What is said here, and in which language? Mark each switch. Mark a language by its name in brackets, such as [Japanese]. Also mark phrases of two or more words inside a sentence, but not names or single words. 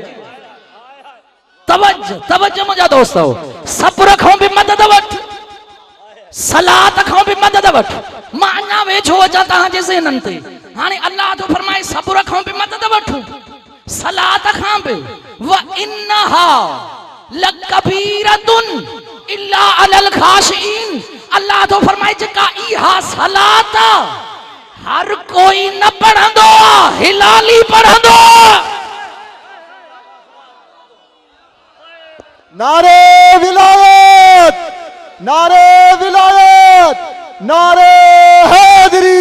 [Sindhi] तवज्जो, तवज्जो मुंहिंजा दोस्तो, सब्र खां भी मदद वठ, सलात खां भी मदद वठ। मां अञा वेझो अचां तव्हांजे ज़हननि ते। हाणे अल्लाह तो फरमाए सब्र खां भी मदद वठ, सलात खां भी। [Arabic] وإنها لكبيرة إلا على الخاشعين, [Sindhi] अल्लाह तो फरमाए जेका इहा सलात हर कोई न पढ़ंदो, हिलाली पढ़ंदो। [Urdu] نعرۂ ولایت، نعرۂ ولایت، نعرۂ حیدری.